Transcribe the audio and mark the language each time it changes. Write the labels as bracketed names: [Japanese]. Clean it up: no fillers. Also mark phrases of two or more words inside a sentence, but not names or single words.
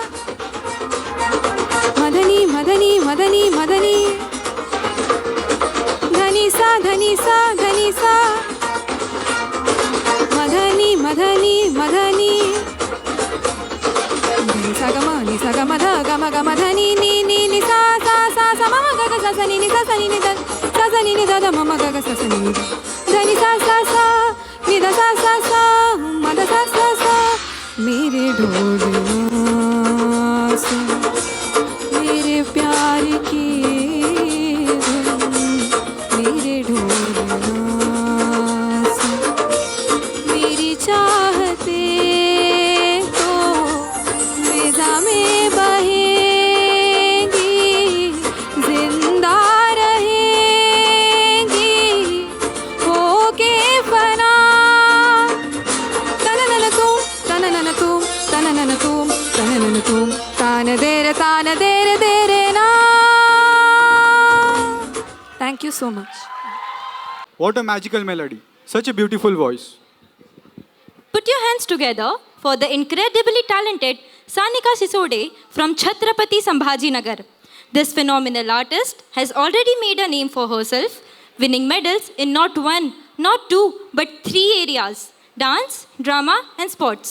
[Hindi] मधनी मधनी मधनी मधनी धनी सा धनी सा धनी सा मधनी मधनी मधनी धनी सा ग म ध ग म ग म धनी नि सा सा म ग ग सा सा नि सा सा नि ध सा सा नि ध ध म म ग ग सा सा नि धनी सा नि ध सा म ध सा मेरे ढोल सुन मेरे प्यार की धुन मेरे ढोल सुन मेरी चाहते तो फिजा में बहेंगी जिंदा रहेंगी होके फना तननन तुम तननन तुम तान देर ना. [English] Thank you so much. What a magical melody. Such a beautiful voice. Put your hands together for the incredibly talented Sanika Sisode from Chhatrapati Sambhajinagar. This phenomenal artist has already made a name for herself, winning medals in not one, not two, but 3 areas: dance, drama, and sports.